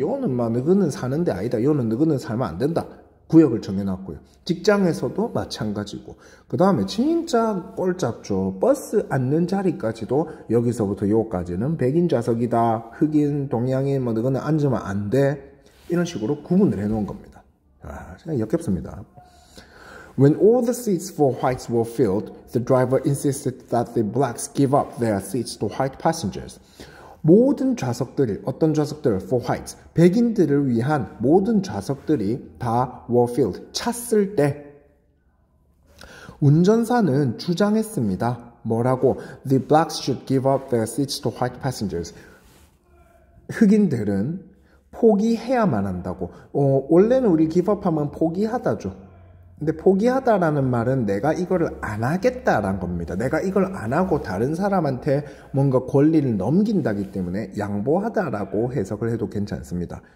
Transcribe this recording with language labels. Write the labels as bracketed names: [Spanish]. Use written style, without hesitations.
[Korean] 요는 너는 사는 데 아니다. 요는 너는 살면 안 된다. 구역을 정해놨고요. 직장에서도 마찬가지고. 그 다음에 진짜 꼴잡죠. 버스 앉는 자리까지도 여기서부터 요까지는 백인 좌석이다. 흑인, 동양인 너는 앉으면 안 돼. 이런 식으로 구분을 해놓은 겁니다. 진짜 역겹습니다. [English] When all the seats for whites were filled, the driver insisted that the blacks give up their seats to white passengers. [Korean] 모든 좌석들이, 어떤 좌석들? [English] For whites. [Korean] 백인들을 위한 모든 좌석들이 다 [English] were filled. [Korean] 찼을 때 운전사는 주장했습니다. 뭐라고? [English] The blacks should give up their seats to white passengers. [Korean] 흑인들은 포기해야만 한다고. 원래는 우리 give up 하면 포기하다죠. 근데 포기하다라는 말은 내가 이거를 안 하겠다라는 겁니다. 내가 이걸 안 하고 다른 사람한테 뭔가 권리를 넘긴다기 때문에 양보하다라고 해석을 해도 괜찮습니다.